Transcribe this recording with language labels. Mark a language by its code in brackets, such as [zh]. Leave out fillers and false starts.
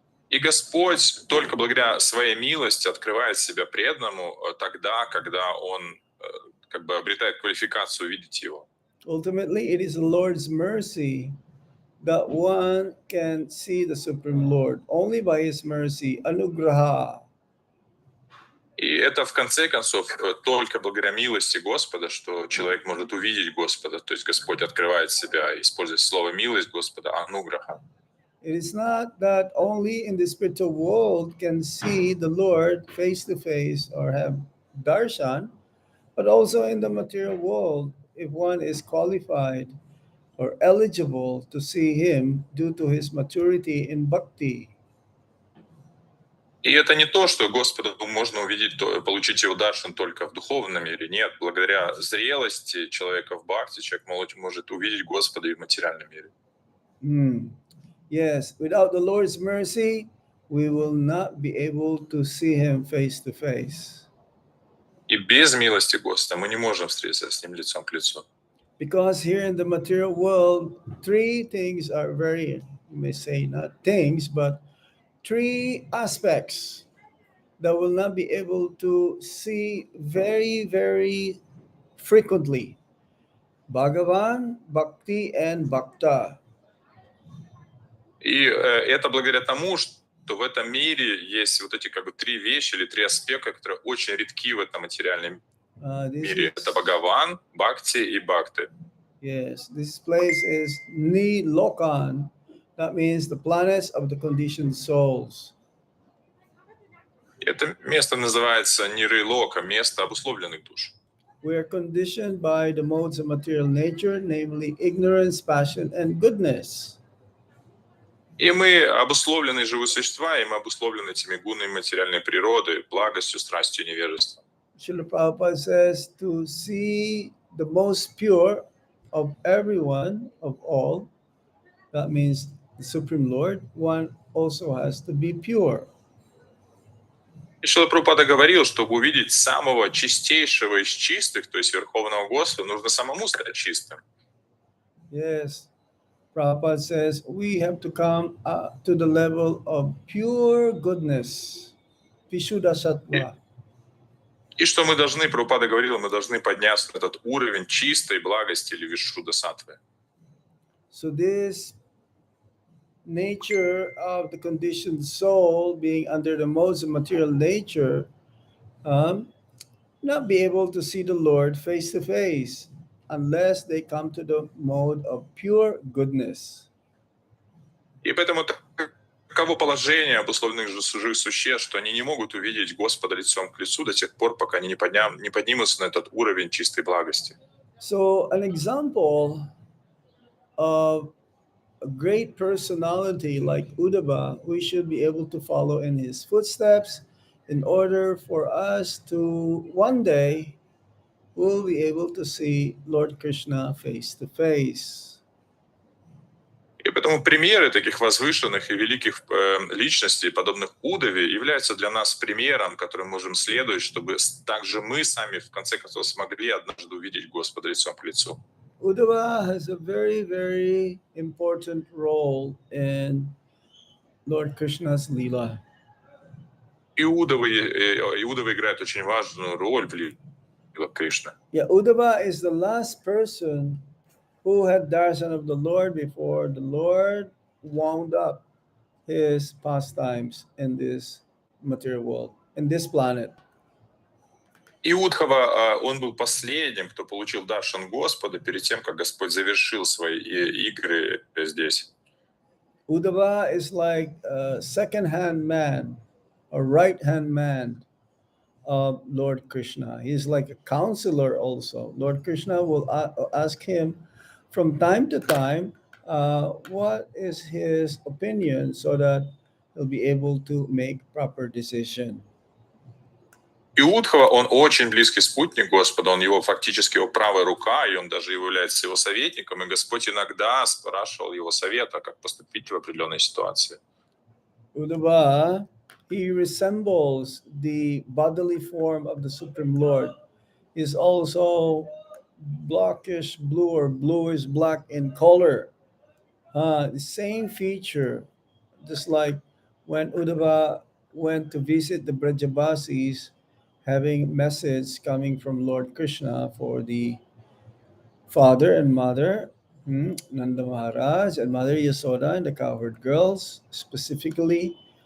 [ru] И Господь только благодаря своей милости открывает себя преданному тогда, когда он как бы обретает квалификацию видеть его. [en] Ultimately, it is the Lord's mercy that one can see the Supreme Lord. Only by his mercy, anugraha. [ru] И это в конце концов только благодаря милости Господа, что человек может увидеть Господа. То есть Господь открывает себя, используя слово милость Господа, ануграха. [en] It is not that only in the spiritual world can see the Lord face to face or have darshan, but also in the material world, if one is qualified or eligible to see him due to his maturity in bhakti. [ru] И это не то, что Господа можно увидеть, получить его даршан только в духовном мире. Нет, благодаря зрелости человека в бхакти, человек может увидеть Господа и в материальном мире. [en] Yes, without the Lord's mercy, we will not be able to see him face to face. [ru] И без милости Господа мы не можем встретиться с ним лицом к лицу. [en] Because here in the material world, three things are very, you may say not things, but three aspects that will not be able to see very, very frequently. Bhagavan, Bhakti, and Bhakta. [ru] И это благодаря тому, что в этом мире есть вот эти как бы три вещи или три аспекта, которые очень редки в этом материальном мире. Это Бхагаван, Бхакти и Бхакти. [en] Yes, this place is Ni Lokan. That means the planets of the conditioned souls. [ru] Это место называется Ниры-Лока, место обусловленных душ. [en] We are conditioned by the modes of material nature, namely ignorance, passion, and goodness. [ru] И мы обусловлены живые существа, и мы обусловлены этими гунами материальной природы, благостью, страстью и невежеством. [en] Srila Prabhupada says to see the most pure of everyone, of all, that means the Supreme Lord, one also has to be pure. [ru] И Шрила Прабхупада говорил, чтобы увидеть самого чистейшего из чистых, то есть Верховного Господа, нужно самому стать чистым. [en] Yes, Prabhupada says we have to come to the level of pure goodness, Vishuddha Sattva. [ru] И что мы должны, Прабхупада говорил, мы должны подняться на этот уровень чистой благости или Вишшудда Саттвы. [en] So this nature of the conditioned soul being under the modes of material nature, not be able to see the Lord face to face unless they come to the mode of pure goodness. [ru] И поэтому таково положение обусловленных живых существ, что они не могут увидеть Господа лицом к лицу до тех пор, пока они не поднимутся на этот уровень чистой благости. [en] So an example of a great personality like Uddhava, we should be able to follow in his footsteps in order for us to one day will be able to see Lord Krishna face to face. [ru] И поэтому примеры таких возвышенных и великих личностей, подобных Удаве, являются для нас примером, которым можем следовать, чтобы также мы сами в конце концов смогли однажды увидеть Господа лицом к лицу. [en] Uddhava has a very, very important role in Lord Krishna's Leela. [ru] Иудова играет очень важную роль в лилах Кришны. [en] Yeah, Uddhava is the last person who had darshan of the Lord before the Lord wound up his pastimes in this material world, in this planet. [ru] Иудхава, он был последним, кто получил даршан Господа перед тем, как Господь завершил свои игры здесь. [en] Uddhava is like a second-hand man, a right-hand man of Lord Krishna. He's like a counselor also. Lord Krishna will ask him from time to time what is his opinion so that he'll be able to make proper decision. [ru] И Удхова, он очень близкий спутник Господа, он его фактически его правая рука, и он даже является его советником, и Господь иногда спрашивал его совета, как поступить в определенной ситуации. [en] Uddhava, he resembles the bodily form of the Supreme Lord. Is also blackish blue or bluish black in color. The same feature, just like when Uddhava went to visit the Brajabasis, having message coming from Lord Krishna for the father and mother, Nanda Maharaj and Mother Yasoda and the cowherd girls specifically.